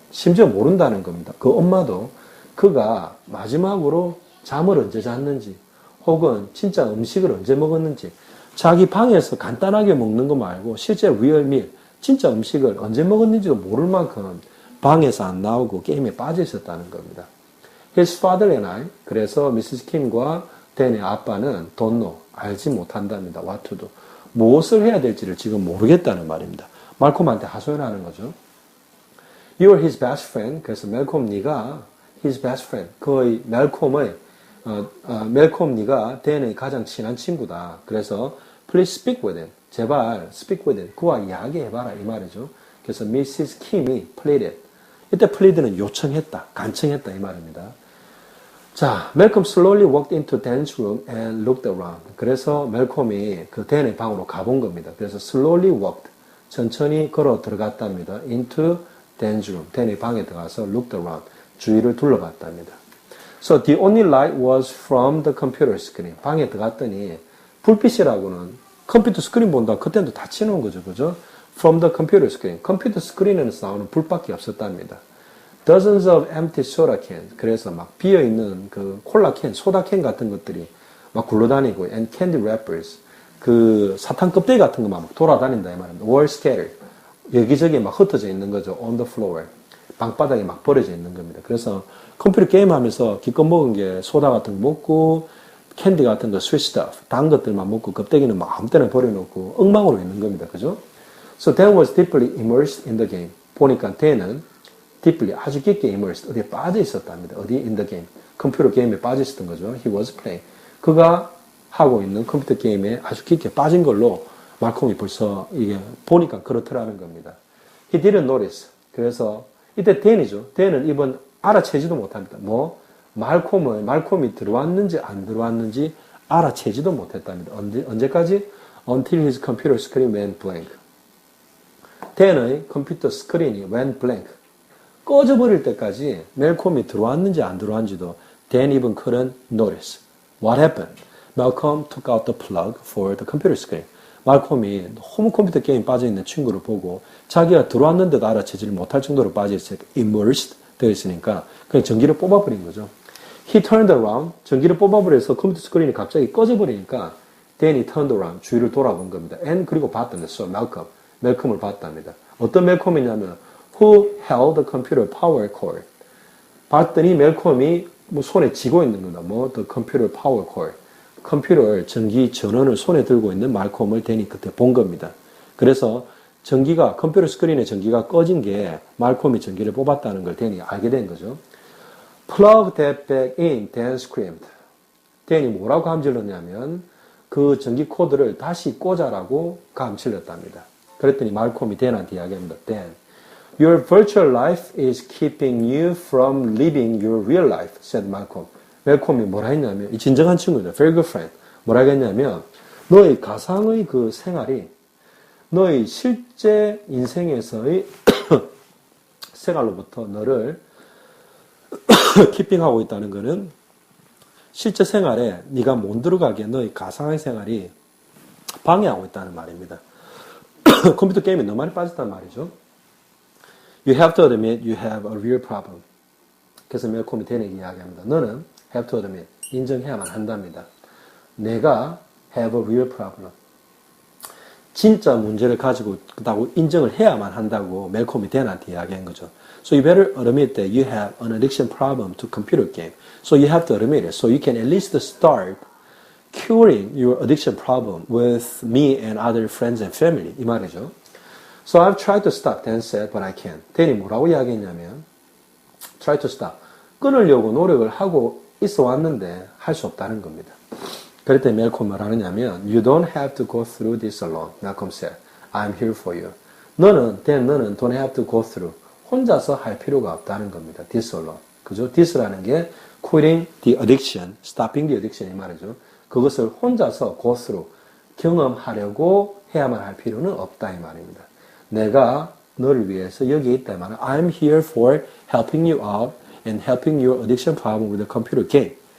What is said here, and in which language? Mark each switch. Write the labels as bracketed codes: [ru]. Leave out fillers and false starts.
[ko] 심지어 모른다는 겁니다. 그 엄마도 그가 마지막으로 잠을 언제 잤는지 혹은 진짜 음식을 언제 먹었는지 자기 방에서 간단하게 먹는 거 말고 실제 [en] real meal, [ko] 진짜 음식을 언제 먹었는지도 모를 만큼 방에서 안 나오고 게임에 빠져 있었다는 겁니다. [en] His father and I, [ko] 그래서 미시스 킴과 댄의 아빠는 [en] don't know, [ko] 알지 못한답니다. [en] What to do. [ko] 무엇을 해야 될지를 지금 모르겠다는 말입니다. 말콤한테 하소연하는 거죠. [en] You're his best friend. [ko] 그래서 멜콤 네가 [en] his best friend. [ko] 그의 멜콤의 멜콤 네가 댄의 가장 친한 친구다. [en] 그래서 please speak with him. [ko] 제발 [en] speak with him. [ko] 그와 이야기해봐라 이 말이죠. 그래서 Mrs. Kim이 pleaded. 이때 plead는 요청했다, 간청했다 이 말입니다. [en] 자, 멜콤 slowly walked into Dan's room and looked around. [ko] 그래서 멜콤이 그 댄의 방으로 가본 겁니다. 그래서 [en] slowly walked, [ko] 천천히 걸어 들어갔답니다. [en] into Dan's room. [ko] 댄의 방에 들어가서 [en] looked around, [ko] 주위를 둘러봤답니다. [en] So the only light was from the computer screen. [ko] 방에 들어갔더니 불빛이라고는 컴퓨터 스크린 본다. 그때도 다 치는 거죠. 그죠? [en] From the computer screen. [ko] 컴퓨터 스크린에서 나오는 불밖에 없었답니다. [en] Dozens of empty soda cans. [ko] 그래서 막 비어있는 그 콜라 캔, 소다 캔 같은 것들이 막 굴러다니고 [en] and candy wrappers. [ko] 그 사탕 껍데기 같은 거만 막 돌아다닌다 이 말입니다. [en] Were scattered. [ko] 여기저기 막 흩어져 있는 거죠. [en] On the floor. [ko] 방바닥에 막 버려져 있는 겁니다. 그래서 컴퓨터 게임하면서 기껏 먹은 게 소다 같은 거 먹고 캔디 같은 거 [en] sweet stuff, [ko] 단 것들만 먹고 껍데기는 막 아무 때나 버려놓고 엉망으로 있는 겁니다. 그죠? [en] So Dan was deeply immersed in the game. [ko] 보니까 Dan은 deeply 아주 깊게 immersed, 어디에 빠져 있었답니다. 어디 [en] in the game. [ko] 컴퓨터 게임에 빠져 있었던 거죠. [en] He was playing. [ko] 그가 하고 있는 컴퓨터 게임에 아주 깊게 빠진 걸로 말콤이 벌써 이게 보니까 그렇더라는 겁니다. [en] He didn't notice. [ko] 그래서 이때 Dan이죠. Dan은 이번 알아채지도 못합니다. 뭐 말콤이 들어왔는지 안 들어왔는지 알아채지도 못했답니다. 언제까지? [en] Until his computer screen went blank. [ko] Dan의 컴퓨터 스크린이 [en] went blank. [ko] 꺼져버릴 때까지 멜콤이 들어왔는지 안 들어왔는지도 [en] Dan even couldn't notice. What happened? Malcolm took out the plug for the computer screen. [ko] 말콤이 너무 컴퓨터 게임 빠져있는 친구를 보고 자기가 들어왔는데도 알아채지를 못할 정도로 빠져있으니까 immersed 되어 있으니까 그냥 전기를 뽑아버린 거죠. [en] He turned around. [ko] 전기를 뽑아버려서 컴퓨터 스크린이 갑자기 꺼져버리니까 Dan이 [en] turned around. [ko] 주위를 돌아본 겁니다. And 그리고 봤답니다. So Malcolm. 멜콤을 봤답니다. 어떤 멜콤이냐면 [en] who held the computer power cord. [ko] 봤더니 멜콤이 뭐 손에 쥐고 있는 거다. [en] 뭐 the computer power cord. [ko] 컴퓨터 전기 전원을 손에 들고 있는 말콤을 데니 그때 본 겁니다. 그래서 전기가 컴퓨터 스크린의 전기가 꺼진 게 말콤이 전기를 뽑았다는 걸 데니 알게 된 거죠. [en] Plug that back in, Dan screamed. [ko] 데니 뭐라고 감질렀냐면 그 전기 코드를 다시 꽂아라고 감질렀답니다. 그랬더니 말콤이 댄한테 이야기합니다. [en] Dan, your virtual life is keeping you from living your real life, said Malcolm. [ko] 멜콤이 뭐라 했냐면, 이 진정한 친구입니다. [en] Very good friend. [ko] 뭐라 했냐면, 너의 가상의 그 생활이 너의 실제 인생에서의 생활로부터 너를 키핑하고 있다는 것은 실제 생활에 네가 못 들어가게 너의 가상의 생활이 방해하고 있다는 말입니다. 컴퓨터 게임에 너무 많이 빠졌단 말이죠. [en] You have to admit you have a real problem. [ko] 그래서 멜콤이 데니에게 이야기합니다. 너는 [en] have to admit, [ko] 인정해야만 한답니다. 내가 [en] have a real problem. [ko] 진짜 문제를 가지고 있다고 인정을 해야만 한다고 멜콤이 댄한테 이야기한 거죠. [en] So you better admit that you have an addiction problem to computer game. So you have to admit it. So you can at least start curing your addiction problem with me and other friends and family. [ko] 이 말이죠. [en] So I've tried to stop, Dan said, but I can't. [ko] 댄이 뭐라고 이야기했냐면 [en] try to stop. [ko] 끊으려고 노력을 하고 있어 왔는데 할 수 없다는 겁니다. 그랬더니 멜콤 뭐라느냐면 [en] You don't have to go through this alone. Malcolm said, I'm here for you. [ko] 너는 [en] don't have to go through. [ko] 혼자서 할 필요가 없다는 겁니다. [en] This alone. [ko] 그죠? [en] This라는 게 quitting the addiction, stopping the addiction [ko] 이 말이죠. 그것을 혼자서 [en] go through, [ko] 경험하려고 해야만 할 필요는 없다 이 말입니다. 내가 너를 위해서 여기에 있다 이 말은 [en] I'm here for helping you out and helping your addiction problem with the computer game.